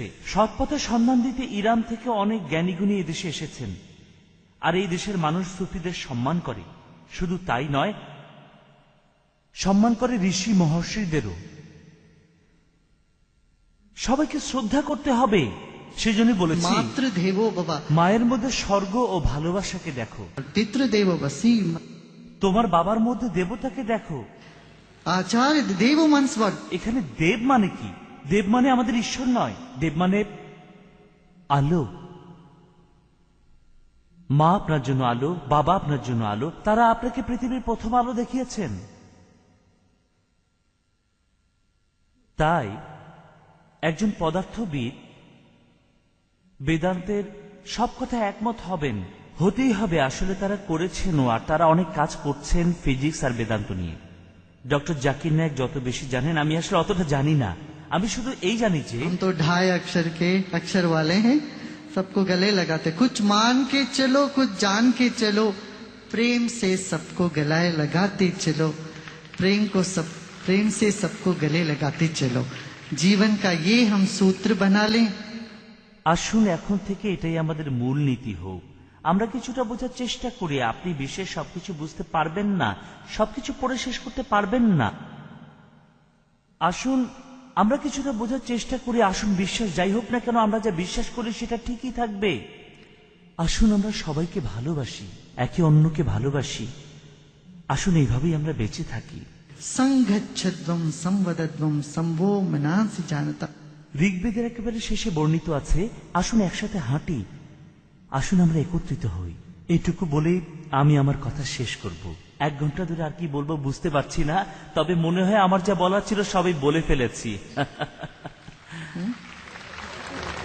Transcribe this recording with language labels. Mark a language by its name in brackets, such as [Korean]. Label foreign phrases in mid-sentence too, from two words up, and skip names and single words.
[Bangla] সৎপথের সন্ধান দিতে ইরান থেকে অনেক জ্ঞানীগুণী এই দেশে এসেছেন। আর এই দেশের মানুষ সুফিদের সম্মান করে। শুধু তাই নয়, সম্মান করে ঋষি মহর্ষিদেরও। সবাইকে শ্রদ্ধা করতে হবে। সেজন্য বলেছি, [Sanskrit] मातृदेवो भव। [Bangla] মায়ের মধ্যে স্বর্গ ও ভালোবাসাকে দেখো, [Sanskrit] पितृदेवो वसी। [Bangla] তোমার বাবার মধ্যে দেবতাকে দেখো। [Sanskrit] आचार्य देवो [English] means what? [Bangla] এখানে দেব মানে কি? দেব মানে আমাদের ঈশ্বর নয়, দেব মানে আলো। মা আপনার জন্য আলো, বাবা আপনার জন্য আলো। তারা আপনাকে পৃথিবীর প্রথম আলো দেখিয়েছেন। তাই একজন পদার্থবিদ বেদান্তের সব কথা একমত হবেন, হতেই হবে। আসলে তারা করেছেনও, আর তারা অনেক কাজ করছেন ফিজিক্স আর বেদান্ত নিয়ে। ডক্টর জাকির নায়েক যত বেশি জানেন, আমি আসলে অতটা জানি না। আমি শুধু এই জানি যে [Hindi] हम तो 2.5 अक्षर के अक्षर वाले हैं, सबको गले लगाते। कुछ मान के चलो, कुछ जान के चलो, प्रेम से सबको गलाए लगाते चलो, प्रेम से सबको गले लगाते चलो। जीवन का ये हम सूत्र बना लें। [Bangla] আসুন এখন থেকে এটাই আমাদের মূল নীতি হোক। আমরা কিছুটা বোঝার চেষ্টা করি। আপনি বিশ্বের সবকিছু বুঝতে পারবেন না, সবকিছু পড়ে শেষ করতে পারবেন না। আসুন আমরা কিছুটা বোঝার চেষ্টা করি। আসুন বিশ্বাস যাই হোক না কেন, আমরা যা বিশ্বাস করি সেটা ঠিকই থাকবে। আসুন আমরা সবাইকে ভালোবাসি, একে অন্যকে ভালোবাসি। আসুন এইভাবেই আমরা বেঁচে থাকি। [Sanskrit] संगच्छध्वम संवदध्वम संभो मनांसि जानता। [Bangla] ঋগ্বেদের একেবারে শেষে বর্ণিত আছে, আসুন একসাথে হাঁটি, আসুন আমরা একত্রিত হই। এইটুকু বলে আমি আমার কথা শেষ করব। 1 ঘন্টা ধরে আর কি বলবো বুঝতে পারছি না, তবে মনে হয় আমার যা বলার ছিল সবই বলে ফেলেছি।